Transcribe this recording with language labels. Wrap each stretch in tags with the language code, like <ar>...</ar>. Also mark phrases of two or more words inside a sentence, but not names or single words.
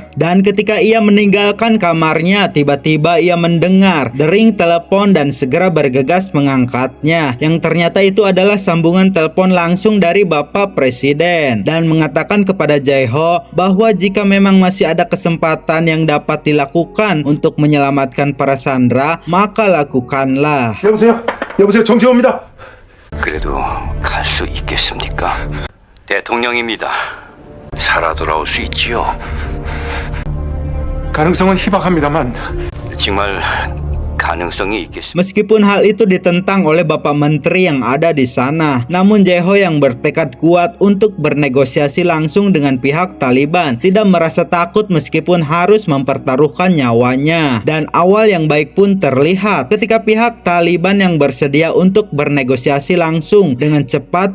<id>Dan ketika ia meninggalkan kamarnya, tiba-tiba ia mendengar dering telepon dan segera bergegas mengangkatnya, yang ternyata itu adalah sambungan telepon langsung dari Bapak Presiden dan mengatakan kepada Jae-ho bahwa jika memang masih ada kesempatan yang dapat dilakukan untuk menyelamatkan para Sandra, maka lakukanlah.</id> <ko>여보세요? 여보세요? 정재호입니다. 그래도 갈 수 있겠습니까? 대통령입니다. 살아 돌아올 수 있지요? 가능성은 희박합니다만 정말 가능성이 있겠습니다.</ko> <id>Meskipun hal itu ditentang oleh Bapak Menteri yang ada di sana, namun Jae-ho yang bertekad kuat untuk bernegosiasi langsung dengan pihak Taliban tidak merasa takut meskipun harus mempertaruhkan nyawanya. Dan awal yang baik pun terlihat ketika pihak Taliban yang bersedia untuk bernegosiasi langsung dengan cepat.</id>